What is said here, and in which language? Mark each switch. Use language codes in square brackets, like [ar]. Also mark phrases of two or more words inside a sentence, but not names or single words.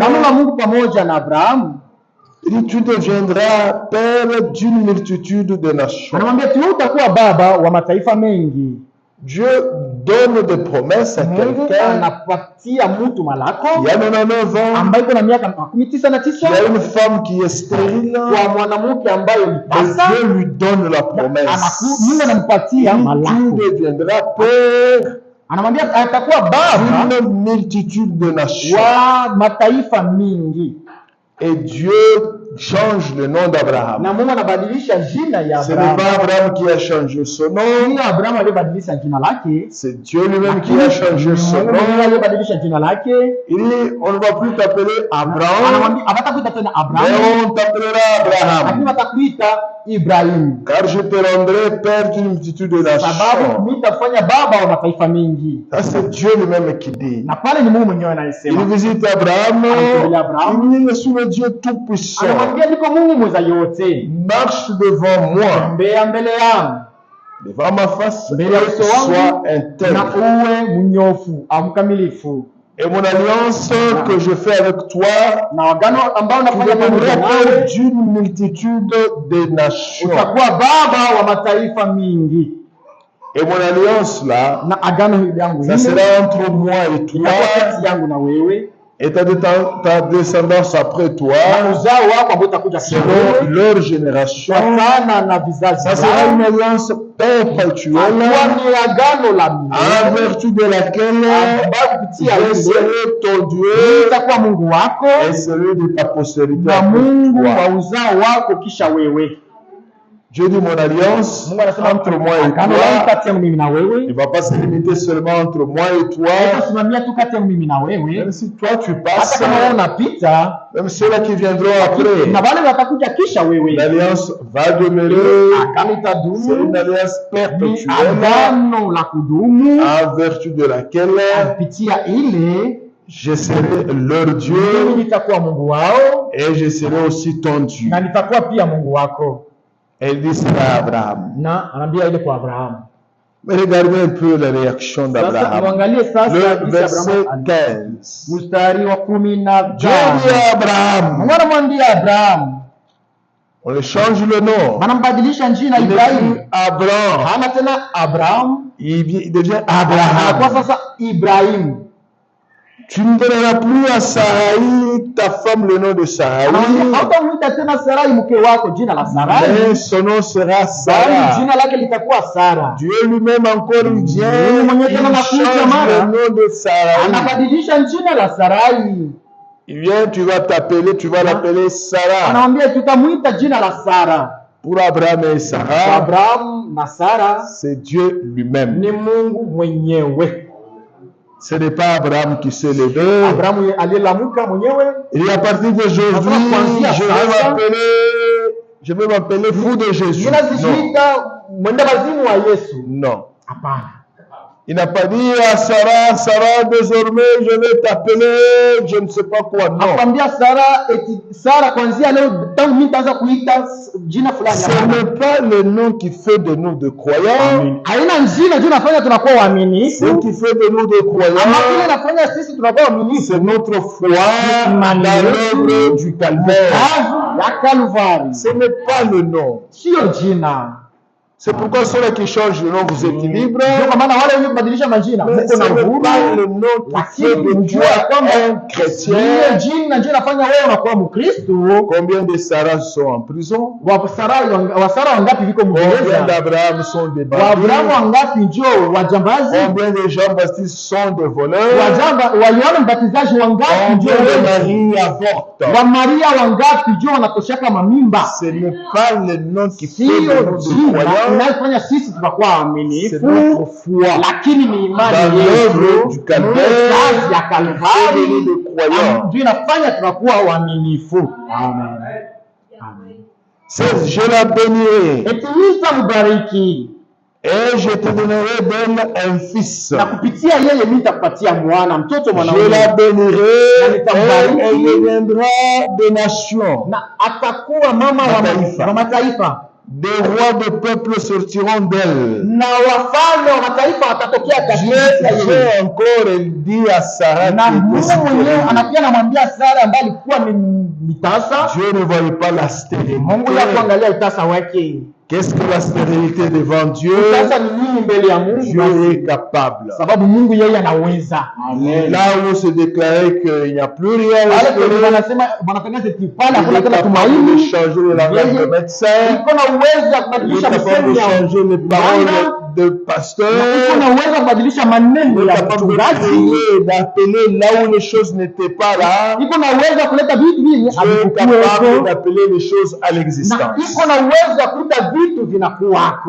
[sw] Agano la Mungu pamoja na Abrahamu, [fr] il dit, tu deviendras père d'une multitude de nations. [sw] anamwambia tu utakuwa baba wa mataifa mengi. [fr] Dieu donne des promesses à [sw] Mungu [fr] quelqu'un [sw] anapatia mtu malako [fr] qui a 99 ans, [sw] ambaye iko na miaka [fr] qui a 99, une femme qui est stérile, [sw] kwa mwanamke ambaye ni [fr] et [sw] tasa, [fr] Dieu lui donne la promesse. [sw] Mungu anampatia [fr] Tu [sw] malako, [fr] deviendras père [sw] anamwambia atakuwa baba [fr] d'une multitude de nations. [sw] wa mataifa mingi, [fr] Et Dieu change le nom d'Abraham. [sw] na Mungu anabadilisha jina ya [fr] Ce n'est [sw] Abrahamu. [fr] pas Abraham qui a changé son nom, [sw] Sio Abrahamu aliyebadilisha jina lake, [fr] c'est Dieu lui-même qui a changé son [sw] Mungu [fr] nom. [sw] ndiye aliyebadilisha jina lake. [fr] Il dit, on ne va plus t'appeler Abraham, [sw] Anamwambia hawatakuita tena [fr] mais [sw] Abrahamu, [fr] on t'appellera [sw] lakini [fr] Abraham, [sw] watakuita Ibrahimu, [fr] car je te rendrai père d'une multitude de [sw] sababu [fr] nations. [sw] nitafanya baba wa mataifa mengi. [fr] Ça, c'est Dieu lui-même qui dit. [sw] Na pale ni Mungu mwenyewe [fr] Il [sw] anayesema, [fr] visite Abraham, [sw] Anatembelea Abraham. [fr] il dit, je suis le Dieu Tout-Puissant. [sw] anamwambia niko Mungu mweza yote, [fr] Marche devant moi, [sw] tembea mbele yangu [fr] devant ma face, [sw] mbele ya uso [fr] sois [sw] wangu na [fr] intègre. [sw] uwe mnyofu au mkamilifu, [fr] Et mon alliance que je fais avec toi, [sw] na agano ambao [fr] tu [sw] nafanya pamoja [fr] deviendras [sw] nawe, [fr] père d'une multitude de nations. [sw] utakuwa baba wa mataifa mingi. [fr] Et mon alliance là, [sw] Na agano hili yangu [fr] ça [sw] hili [fr] sera entre moi et [sw] itakuwa [fr] toi, [sw] kati yangu na wewe [fr] et ta descendance après toi, [sw] na uzao wako ambao utakuja [fr] selon [sw] kidogo, [fr] leur génération. [sw] sana na vizazi [fr] Ça sera [sw] vyao. [fr] une alliance perpétuelle, [sw] Itakuwa ni agano la [fr] en [sw] milele [fr] vertu de laquelle [sw] ambayo kupitia [fr] je [sw] ile [fr] serai ton Dieu [sw] itakuwa Mungu wako [fr] et celui de ta postérité [sw] na [fr] après [sw] Mungu [fr] toi. [sw] wa uzao wako kisha wewe. [fr] Dieu dit mon alliance [sw] Mungu anasema [fr] entre moi et [sw] agano langu [fr] toi [sw] kati yangu mimi na [fr] ne [sw] wewe [fr] va pas se limiter seulement entre moi et toi. [sw] haitasimamia tu kati yangu mimi na wewe, [fr] Même si toi tu [sw] hata [fr] passes, [sw] kama wewe unapita [fr] même ceux-là qui viendront [sw] na [fr] après, [sw] wale watakuja kisha wewe, [fr] l'alliance va demeurer. [sw] agano [fr] C'est [sw] itadumu, [fr] une alliance [sw] ni [fr] perpétuelle [sw] agano la kudumu, [fr] en vertu de laquelle [sw] kupitia ile [fr] je serai leur [sw] mimi [fr] Dieu [sw] nitakuwa Mungu wao [fr] et je serai aussi ton Dieu. [sw] na nitakuwa pia Mungu wako. [fr] Elle dit cela à Abraham. [sw] Na anaambia ile kwa Abrahamu, [fr] Mais regardez un peu la réaction [sw] Sasa [fr] d'Abraham. [sw] muangalie sasa [fr] Le [sw] jinsi [fr] verset [sw] Abrahamu [fr] 15. [sw] mstari wa 15. [fr] Dieu dit à Abraham, [sw] Mungu anamwambia Abraham, [fr] on le change le nom. [sw] anambadilisha jina [fr] Il n'est [sw] Ibrahimu. [fr] plus Abraham. [sw] Hana tena Abraham, [fr] Il devient [sw] anakuwa [fr] Abraham. [sw] sasa Ibrahimu. [fr] Tu ne donneras plus à Sarai, ta femme, le nom de Sarai. [sw] Anamwambia hautamwita tena Sarai mke wako jina la Sarai, [fr] Mais son nom sera [sw] bali [fr] Sarah. [sw] jina lake litakuwa Sara. [fr] Dieu lui-même encore il vient, [sw] Mungu mwenyewe [fr] il [sw] tena anakuja [fr] change [sw] mara, [fr] le nom de Sarai. [sw] anabadilisha jina la Sarai. [fr] Il vient, tu vas t'appeler, tu vas l'appeler Sarah. [sw] Anamwambia tutamwita jina la Sara. [fr] Pour Abraham et [sw] Kwa [fr] Sarah, [sw] Abraham na Sara [fr] c'est Dieu lui-même. [sw] ni Mungu mwenyewe. [fr] Ce n'est pas Abraham qui s'est levé. [sw] Abrahamu aliyelamuka mwenyewe. [fr] Et à partir d'aujourd'hui, je vais m'appeler fou de Jésus. Non. [sw] Ninaziita mwenda wazimu wa Yesu. [fr] Non. [sw] Hapana. [fr] Il n'a pas dit à Sarah, Sarah, désormais je vais t'appeler, je ne sais pas quoi. Non. [sw] Akwambia Sara eti Sara kwanzia leo tangu mimi nitaanza kuita jina fulani. [fr] Ce n'est pas le nom qui fait de nous de croyants. [sw] Haina jina juu nafanya tunakuwa waaminifu. [fr] Ce qui fait de nous de [sw] Ama kile [fr] croyants, [sw] nafanya sisi tunakuwa waaminifu. [fr] c'est notre foi dans l'œuvre du calvaire. [sw] Ya Kalvari. [fr] Ce n'est pas le nom. [sw] Sio jina. [fr] C'est pourquoi ceux qui changent le nom, vous êtes libres. [sw] Ndio kwa maana wale wenye kubadilisha majina [fr] Mais [sw] mko [fr] ce [sw] na [fr] n'est [sw] uhuru. [fr] pas le nom qui fait de toi un chrétien. [sw] Ile jina ndio nafanya wewe unakuwa Mkristo. [fr] Combien de Sarah sont en prison? [sw] Wasara wangapi viko [fr] Combien [sw] mgereza? [fr] d'Abraham sont des [sw] Waabrahamu [fr] bandits? [sw] wangapi ndio wajambazi? [fr] Combien de Jean-Baptiste sont des voleurs? [sw] Waliona mbatizaji wangapi ndio [fr] Combien de [sw] wezi? [fr] Marie avortent? [sw] Wa Maria wangapi ndio wanatoshaka mamimba? [fr] Ce n'est pas le nom qui fait de [sw] Sio [fr] nous de [sw] jina [fr] croyants, [sw] inayofanya sisi tunakuwa [fr] c'est [sw] waaminifu, [fr] notre foi. [sw] lakini ni imani [fr] Dans l'œuvre [sw] yetu [fr] du Calvaire, [sw] kazi ya [fr] fait de nous [sw] Kalvari [fr] de croyants. [sw] ndio inafanya tunakuwa waaminifu. Amen. Amen. [fr] Je la bénirai [sw] Eti nitambariki [fr] et je te donnerai d'elle un fils. [sw] na kupitia yeye mimi nitakupatia mwana mtoto [fr] Je [sw] mwanaume [fr] la bénirai [sw] Na [fr] et [sw] nitambariki. [fr] elle deviendra des nations. [sw] na atakuwa mama Mataifa. wa mataifa [fr] Des rois de peuples sortiront d'elle. [sw] na wafalme wa mataifa watatokea [fr] Dieu, [sw] katika yeye. [fr] encore, elle dit à Sarah [sw] Na [fr] qui était [sw] Mungu mwenyewe [fr] stérile. [sw] anakuja anamwambia Sara ambaye alikuwa ni tasa. [fr] Dieu ne voyait pas la stérilité. [sw] Mungu ya kuangalia utasa wake. [fr] Qu'est-ce que la stérilité devant Dieu? [sw] Utasa ni nini mbele ya Mungu? [fr] Dieu est capable. [sw] Sababu Mungu yeye anaweza. [fr] Là où se déclarait qu'il n'y a plus rien à [sw] Wale kwa [fr] espérer, [sw] wanasema wanatangaza eti pale [fr] il [sw] hakuna [fr] est [sw] tena [fr] capable de [sw] tumaini. [fr] changer le langage de médecin, [sw] Iko na uwezo wa [fr] il est [sw] kubadilisha [fr] capable [sw] misemo [fr] de [sw] ya [fr] changer les paroles de [sw] iko [fr] pasteur, [sw] na uwezo wa kubadilisha maneno [fr] il est [sw] ya [fr] capable de [sw] mchungaji. [fr] prier, d'appeler là où les choses n'étaient pas là. [sw] Iko na uwezo wa kuleta vitu hivi [fr] Dieu est capable d'appeler les choses à [sw] na [fr] l'existence. [sw] iko na uwezo wa kuleta vitu vinakuwako.